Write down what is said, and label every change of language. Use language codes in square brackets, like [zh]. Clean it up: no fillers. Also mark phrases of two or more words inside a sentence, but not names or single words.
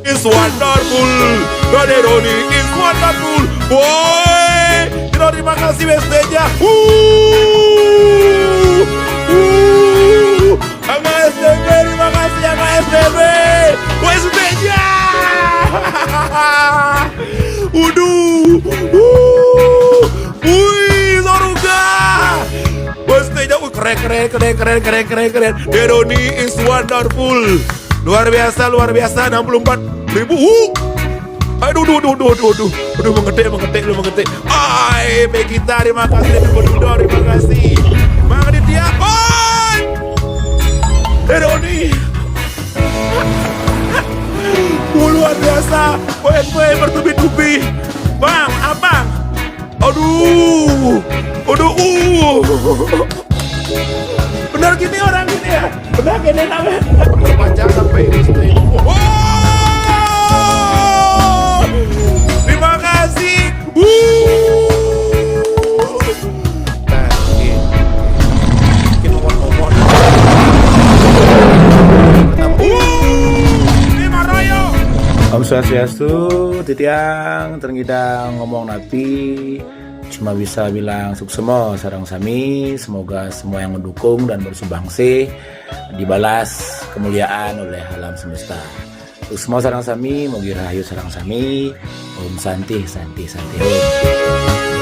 [en] is wonderful. Deroni is wonderful. Boy, [id] terima kasih backstage-nya. Angga STB, terima kasih Angga STB. Backstage-nya. Waduh. Wih, Zoruga. Backstage-nya keren. [en] Deroni is wonderful. [id] Luar biasa 64.000. Aduh, mengetik. Ay, Begita, terima kasih. Terima kasih. Mang Aditya, Deroni. Luar biasa. Poin bertubi-tubi. Bang, abang. Aduh. Benar gini orang gini ya. Benar gini namanya. Terpanjang sampai ini. Terima kasih. [ban] Om Swastiastu, titiang terngidang ngomong napi. [id] Cuma bisa bilang [ban] suksemo sarang sami. [id] Semoga semua yang mendukung dan bersumbangsi dibalas kemuliaan oleh alam semesta. [ban] Suksemo sarang sami, mugi rahayu sarang sami. Om Santi. Om.